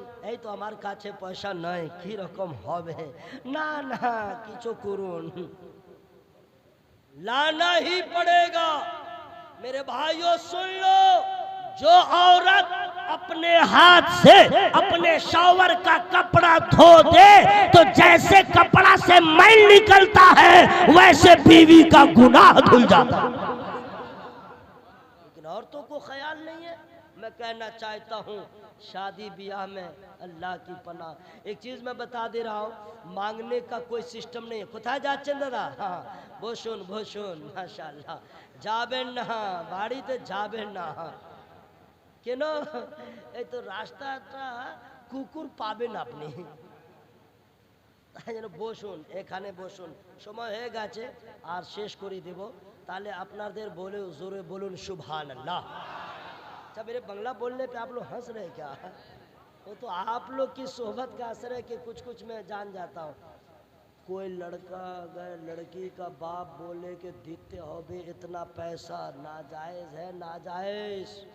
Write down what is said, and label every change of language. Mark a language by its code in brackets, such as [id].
[bn] এই তো আমার কাছে পয়সা নাই, কি রকম হবে, না না কিছু করুন, [hi] लाना ही पड़ेगा। मेरे भाइयों सुन लो, जो औरत अपने हाथ से अपने शॉवर का कपड़ा धो दे तो जैसे कपड़ा से मैल निकलता है, वैसे बीवी का गुनाह धुल जाता है। लेकिन औरतों को ख्याल नहीं है। मैं मैं कहना चाहता हूँ शादी ब्याह में अल्लाह की पनाह। एक चीज़ मैं बता दे रहा हूँ, मांगने का कोई सिस्टम नहीं है। [bn] কোথায় যাচ্ছেন দাদা? हाँ বসুন বসুন, মাশাআল্লাহ। যাবেন না বাড়িতে, যাবেন না কেন? এই তো রাস্তাটা কুকুর পাবেন আপনি, তাই যেন বসুন, এখানে বসুন। সময় হয়ে গেছে আর শেষ করে দেব, তাহলে আপনাদের বলে জোরে বলুন সুবहानअल्लाह। [hi] अच्छा, मेरे बंगला बोलने पे आप लोग हंस रहे क्या? वो तो आप लोग की सोहबत का असर है कि कुछ कुछ मैं जान जाता हूँ। कोई लड़का अगर लड़की का बाप बोले कि देते हो बे इतना पैसा, नाजायज़ है, नाजायज़।